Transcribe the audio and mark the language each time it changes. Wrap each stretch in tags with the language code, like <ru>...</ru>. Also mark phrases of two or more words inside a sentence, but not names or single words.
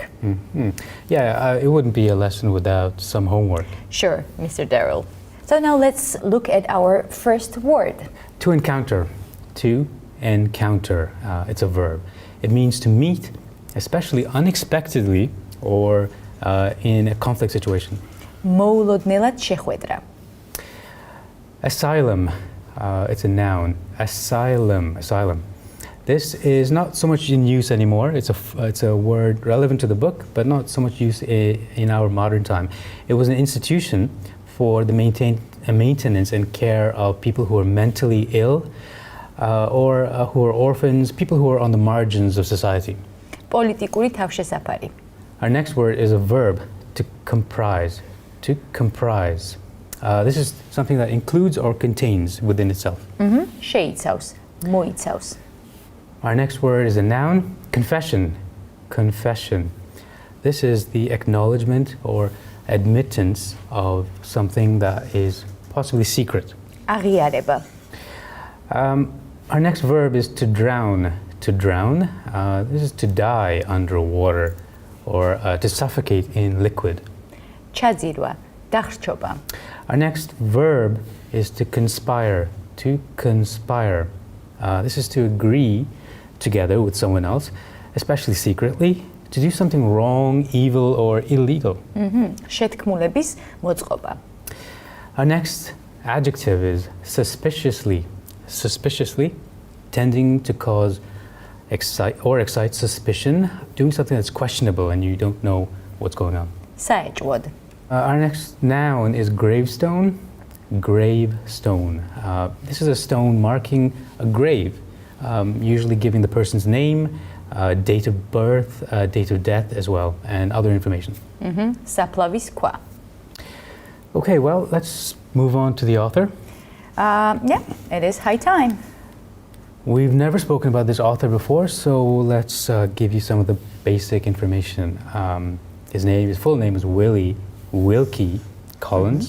<en>Yeah, it wouldn't be a lesson without some homework. Sure, Mr. Darrell. So now let's look at our first word. To encounter. To encounter. It's a verb. It means to meet, especially unexpectedly or in a conflict situation.</en> <ka>მოულოდნელად შეხვედრა.</ka> <en>Asylum. It's a noun. Asylum. Asylum. This is not so much in use anymore. It's a word relevant to the book, but not so much use in our modern time. It was an institution for the maintenance and care of people who are mentally ill or who are orphans, people who are on the margins of society.</en> <ka>პოლიტიკური თავშესაფარი.</ka> <en>Our next word is a verb, to comprise. To comprise. This is something that includes or contains within itself.</en> <ka>შეიცავს, მოიცავს.</ka> <en>Our next word is a noun, confession. Confession. This is the acknowledgement or admittance of something that is possibly secret.</en> <ka>აღიარება.</ka> <en>Our next verb is to drown. To drown. This is to die under water or to suffocate in liquid.</en> <ka>ჩაძირვა, დახრჩობა.</ka> <en>Our next verb is to conspire. To conspire. This is to agree together with someone else, especially secretly, to do something wrong, evil, or illegal.</en> <ka>შეთქმულების მოწყობა.</ka> <en>Our next adjective is suspiciously. Suspiciously, tending to cause excite suspicion, doing something that's questionable and you don't know what's going on.</en> <ka>საეჭვოდ.</ka> <en>Our next noun is gravestone. Gravestone. This is a stone marking a grave, usually giving the person's name, date of birth, date of death as well, and other information.</en> <ka>საფლავის ქვა.</ka> <en>Okay, well, let's move on to the author. Yeah, it is high time. We've never spoken about this author before, so let's give you some of the basic information. His full name is Wilkie Collins.</en>